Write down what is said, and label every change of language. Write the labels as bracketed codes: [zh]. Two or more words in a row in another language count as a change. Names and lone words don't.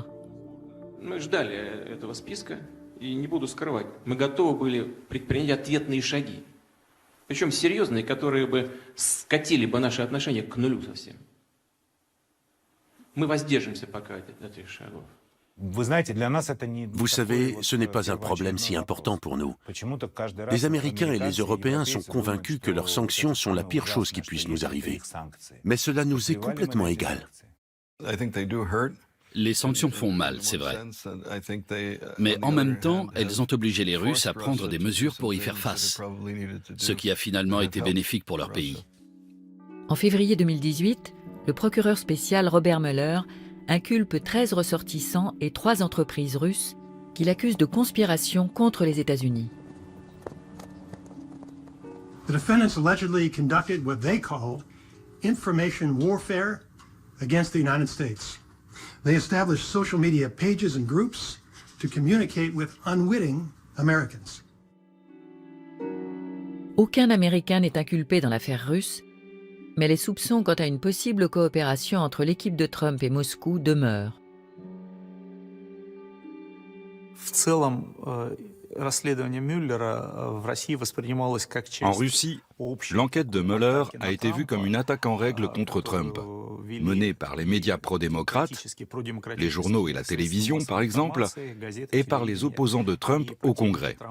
[ru] Мы ждали этого списка, и не буду скрывать, мы готовы были предпринять ответные шаги. Причем серьезные, которые бы скатили бы наши отношения к нулю совсем. Мы воздержимся пока от этих шагов. [fr] Vous savez, ce n'est pas un problème si important pour nous. Les Américains et les Européens sont convaincus que leurs sanctions sont la pire chose qui puisse nous arriver. Mais cela nous est complètement égal. Les sanctions font mal, c'est vrai. Mais en même temps, elles ont obligé les Russes à prendre des mesures pour y faire face, ce qui a finalement été bénéfique pour leur pays. En février 2018, le procureur spécial Robert Mueller inculpe 13 ressortissants et 3 entreprises russes qu'il accuse de conspiration contre les États-Unis. [en] The defendants allegedly conducted what they called information warfare against the United States. They established social media pages and groups to communicate with unwitting Americans. [fr] Aucun Américain n'est inculpé dans l'affaire russe, mais les soupçons quant à une possible coopération entre l'équipe de Trump et Moscou demeurent. En Russie, l'enquête de Mueller a été vue comme une attaque en règle contre Trump, menée par les médias pro-démocrates, les journaux et la télévision par exemple, et par les opposants de Trump au Congrès.